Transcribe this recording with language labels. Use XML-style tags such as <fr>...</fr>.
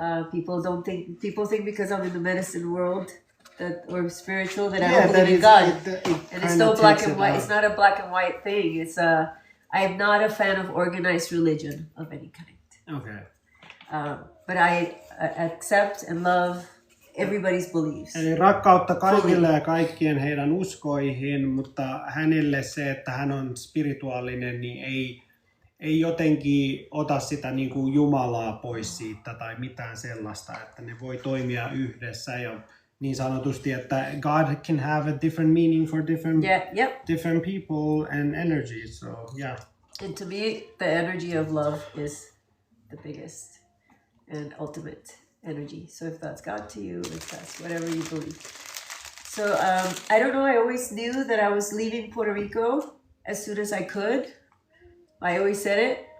<en>People think because I'm in the medicine world that or spiritual that I don't believe in God. And it's no black and white. It's not a black and white thing. It's I am not a fan of organized religion of any kind. Okay. But I accept and love everybody's beliefs.</en> <fi>Eli rakkautta kaikille ja kaikkien heidän uskoihin, mutta hänelle se, että hän on spirituaalinen, niin ei jotenkin ota sitä niin kuin Jumalaa pois siitä tai mitään sellaista, että ne voi toimia yhdessä ja niin sanotusti, että</fi> <en>God can have a different meaning for different people and energy. So yeah. And to me, the energy of love is the biggest and ultimate energy. So if that's God to you, if that's whatever you believe. So I don't know. I always knew that I was leaving Puerto Rico as soon as I could. I always said it.</en>